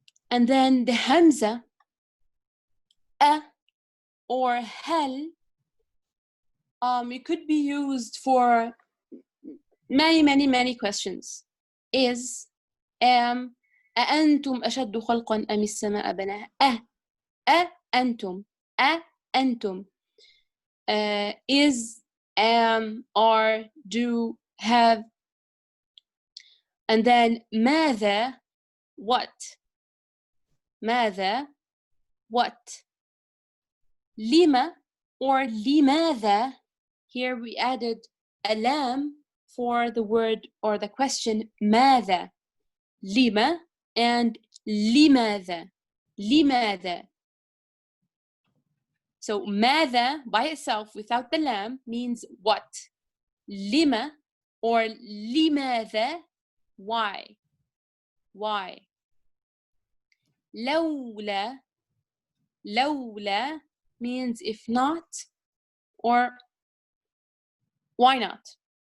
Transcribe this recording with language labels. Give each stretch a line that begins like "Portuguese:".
English: And then the hamza, a or hal, it could be used for many questions. Is, am,
Arabic: أأنتم أشد خلقا أم السماء بناها.
English: أنتم, أنتم. Is, am, are, do, have. And then ماذا, what. ماذا, what. لما or لماذا, here we added a lam for the word or the question ماذا.
Arabic: لما and لماذا. لماذا.
English: So ماذا by itself without the lam means what. لما or لماذا, why. Why. لولا, لولا means if not or why not.